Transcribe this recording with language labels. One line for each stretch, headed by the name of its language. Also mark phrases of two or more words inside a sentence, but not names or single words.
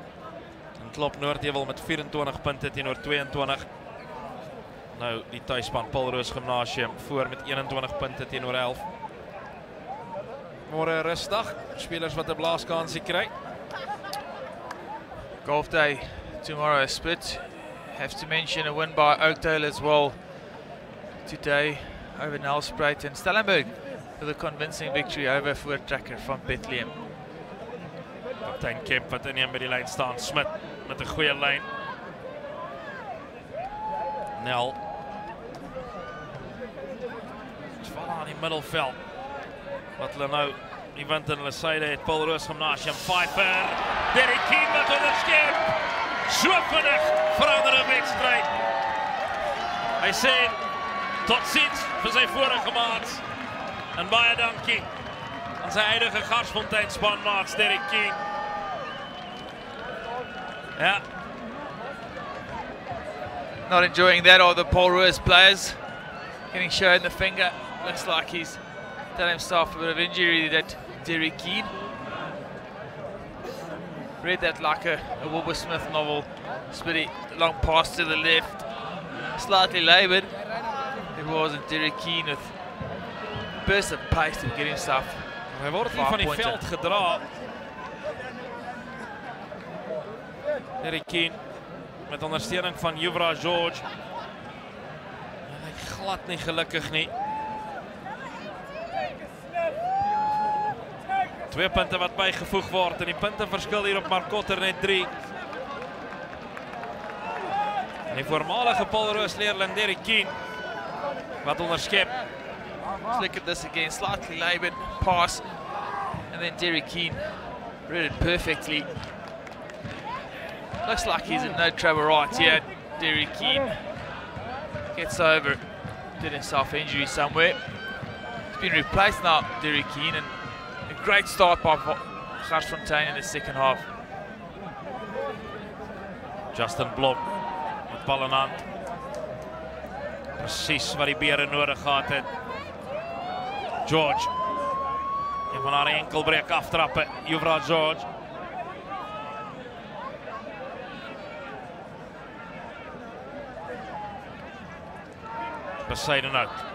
Afrikaans: En klop Noordheuwel met 24 punte teenoor 22. Nou die tuisspan Paul Roos Gimnasium voor met 21 punte teenoor 11. Môre rustig, spelers wat 'n blaaskansie kry.
English: Golf day tomorrow split. Have to mention a win by Oakdale as well today over Nelspruit and Stellenberg with a convincing victory over Voortrekker from Bethlehem.
Afrikaans: Kaptein Kemp wat inneem by die lyn staan, Smit met 'n goeie lyn. Nel val aan die middelveld. Wat hulle nou die wind in hulle syde het. Paul Roos Gimnasium, Pfeiffer. Derek Keane wat onderskep. So vinnig verander 'n wedstryd. Hy sê tot ziens vir sy vorige maats. En baie dankie aan sy huidige Garsfontein spanmaats Derek Keane. Ja.
English: Not enjoying that, are the Paul Roos players. Getting shown the finger. Looks like he's done himself a bit of injury, that Derek Keane. Read that like a Wilbur Smith novel. Spitty, long pass to the left. Slightly laboured. It wasn't Derek Keane with burst of pace to get himself.
Afrikaans: Hy word hier van die veld gedra. Derek Keane met ondersteuning van Juvra George. En hy glad nie gelukkig nie. 2 punte wat bygevoeg word en die punteverskil hier op Marcotter net 3. En die voormalige Paul Roos leerling Derek Keane wat onderskep.
English: Let's look at this again, slightly laboured pass, and then Derek Keane read it perfectly. Looks like he's in no trouble right here. Derek Keane gets over, did himself injury somewhere. He's been replaced now, Derek Keane, and a great start by Garsfontein in the second half.
Afrikaans: Justin Blom met bal in hand. Precies wat die Bere nodig gehad het. George. Een van haar enkelbreek aftrappen. Yuvraj George. Bezuidenhout.